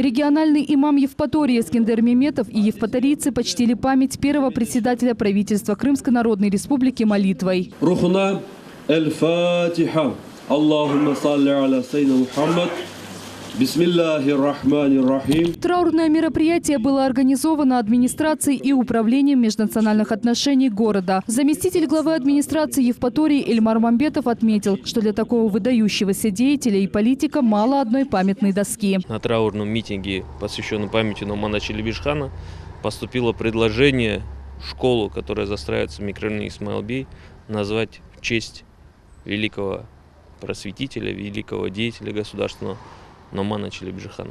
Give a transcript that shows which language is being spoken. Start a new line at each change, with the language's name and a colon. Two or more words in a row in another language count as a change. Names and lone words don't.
Russian: Национальный имам Евпатории Эскендер Меметов и евпаторийцы почтили память первого председателя правительства Крымской Народной Республики молитвой.
Arabic: روحنا الفاتحة. اللهم صل على سيدنا محمد. بسم الله الرحمن الرحيم.
Russian: Траурное мероприятие было организовано администрацией и управлением межнациональных отношений города. Заместитель главы администрации Евпатории Эльмар Мамбетов отметил, что для такого выдающегося деятеля и политика мало одной памятной доски. На траурном митинге, посвященном памяти Номана Челебиджхана, поступило предложение школу, которая застраивается в микрорайоне Исмаил-Бей, назвать в честь великого просветителя, великого деятеля государственного Номана Челебиджхана.